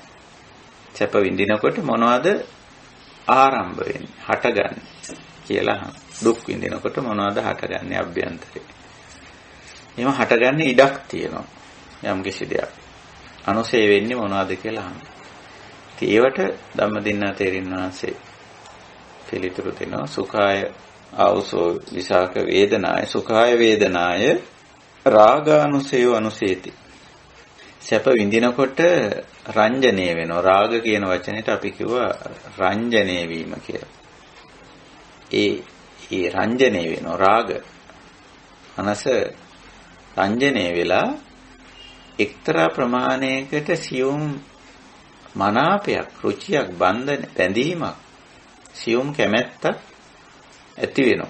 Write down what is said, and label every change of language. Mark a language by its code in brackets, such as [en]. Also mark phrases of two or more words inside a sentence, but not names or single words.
[si] සැප විඳිනකොට මොනවද ආරම්භ වෙන්නේ, හටගන්නේ කියලා අහන. දුක් විඳිනකොට මොනවද හටගන්නේ අභ්‍යන්තරේ. එහෙම හටගන්නේ ඉඩක් තියෙනවා යම් කිසි දෙයක්. අනුසය වෙන්නේ මොනවද කියලා අහන. ඉතින් ඒවට ධම්මදින්නා තේරින් වහන්සේ පිළිතුරු දෙනවා. [pi] සුඛාය ආවසෝ විසාක වේදනාය සුඛාය වේදනාය රාගානුසයෝ අනුසේති. [si] සැප විඳිනකොට රංජනීය වෙනවා. රාග කියන වචනෙට අපි කිව්වා රංජනීය වීම කියලා. ඒ රංජනීය වෙනවා. රාග මනස රංජනීය වෙලා එක්තරා ප්‍රමාණයකට සියුම් මනාපයක්, රුචියක්, බැඳීමක්, සියුම් කැමැත්තක් ඇති වෙනවා.